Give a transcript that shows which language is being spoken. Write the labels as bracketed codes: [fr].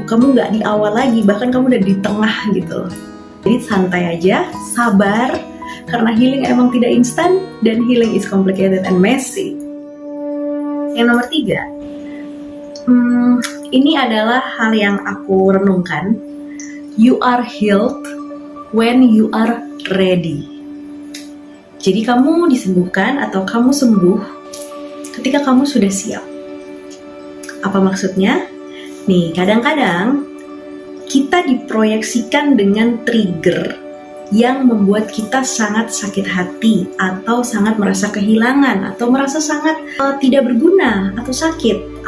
[id] Kamu nggak di awal lagi, bahkan kamu udah di tengah gitu. Jadi santai aja, sabar, karena healing emang tidak instan dan [en] healing is complicated and messy. [id] Yang nomor 3, ini adalah hal yang aku renungkan. [en] You are healed when you are ready. [id] Jadi kamu disembuhkan atau kamu sembuh ketika kamu sudah siap. Apa maksudnya? Nih, kadang-kadang kita diproyeksikan dengan trigger yang membuat kita sangat sakit hati atau sangat merasa kehilangan atau merasa sangat tidak berguna atau sakit.